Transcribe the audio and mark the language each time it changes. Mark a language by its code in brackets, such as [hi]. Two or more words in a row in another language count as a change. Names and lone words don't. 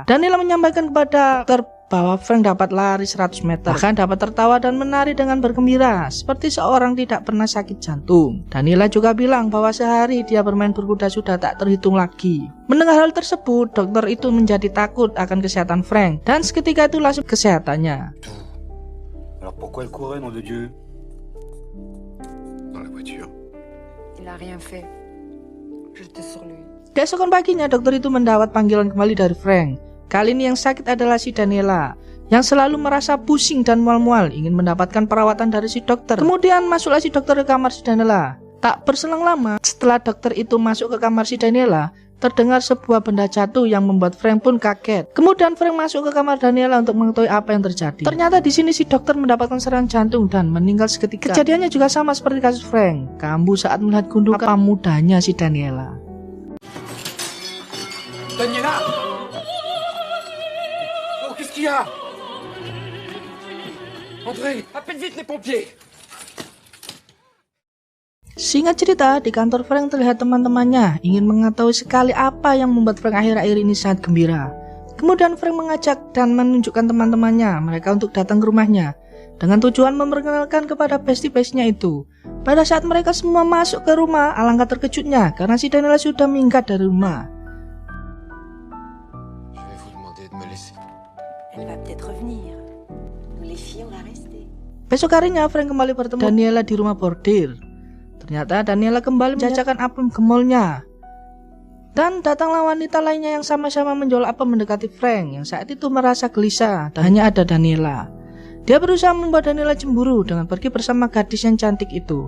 [id] Daniela menyampaikan kepada dokter bahwa Frank dapat lari 100 meter, bahkan dapat tertawa dan menari dengan bergembira, seperti seorang tidak pernah sakit jantung. Daniela juga bilang bahwa sehari dia bermain berkuda sudah tak terhitung lagi. Mendengar hal tersebut, dokter itu menjadi takut akan kesehatan Frank, dan seketika itu langsung kesehatannya. [fr] Alors pourquoi elle courait, nom de Dieu? Dans la voiture. voiture. Il a rien fait. J'étais sur lui. [id] Keesokan paginya, dokter itu mendapat panggilan kembali dari Frank. Kali ini yang sakit adalah si Daniela, yang selalu merasa pusing dan mual-mual, ingin mendapatkan perawatan dari si dokter. Kemudian masuklah si dokter ke kamar si Daniela. Tak berselang lama, setelah dokter itu masuk ke kamar si Daniela, terdengar sebuah benda jatuh yang membuat Frank pun kaget. Kemudian Frank masuk ke kamar Daniela untuk mengetahui apa yang terjadi. Ternyata di sini si dokter mendapatkan serangan jantung dan meninggal seketika. Kejadiannya juga sama seperti kasus Frank, kambuh saat melihat gundukan mudanya si Daniela. [fr] Daniela! Oh, qu'est-ce qu'il y a? André, appelle vite les pompiers! [id] Singkat cerita, di kantor Frank terlihat teman-temannya ingin mengetahui sekali apa yang membuat Frank akhir-akhir ini sangat gembira. Kemudian Frank mengajak dan menunjukkan teman-temannya mereka untuk datang ke rumahnya dengan tujuan memperkenalkan kepada bestie-bestie-nya itu. Pada saat mereka semua masuk ke rumah, alangkah terkejutnya karena si Daniela sudah minggat dari rumah. [fr] Je vais vous demander de me laisser. Elle va peut-être revenir. Nous les filles, on va rester. [id] Besok harinya Frank kembali bertemu Daniela di rumah bordir. Ternyata Daniela kembali menjajakan apem gemolnya. Dan datanglah wanita lainnya yang sama-sama menjual apem mendekati Frank yang saat itu merasa gelisah dan hanya ada Daniela. Dia berusaha membuat Daniela cemburu dengan pergi bersama gadis yang cantik itu.